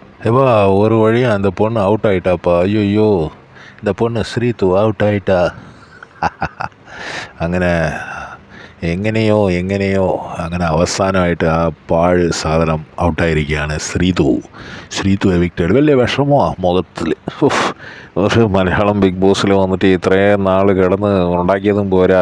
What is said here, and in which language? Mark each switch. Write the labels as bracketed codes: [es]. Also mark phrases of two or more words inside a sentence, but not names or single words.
[ta] ஏப்பா ஒரு வழியாக அந்த பொண்ணு அவுட் ஆயிட்டாப்பா. ஐயோ, இந்த பொண்ணு ஸ்ரீத்து அவுட் ஆயிட்டா. [ml] അങ്ങനെ എങ്ങനെയോ അങ്ങനെ അവസാനമായിട്ട് ആ പാഴ് സാധനം ഔട്ടായിരിക്കുകയാണ് ശ്രീതു എവിക്റ്റഡ്. വലിയ വിഷമമാണ് മുഖത്തിൽ. ഒരു മലയാളം ബിഗ് ബോസിൽ വന്നിട്ട് ഇത്രയും നാൾ കിടന്ന് ഉണ്ടാക്കിയതും പോരാ.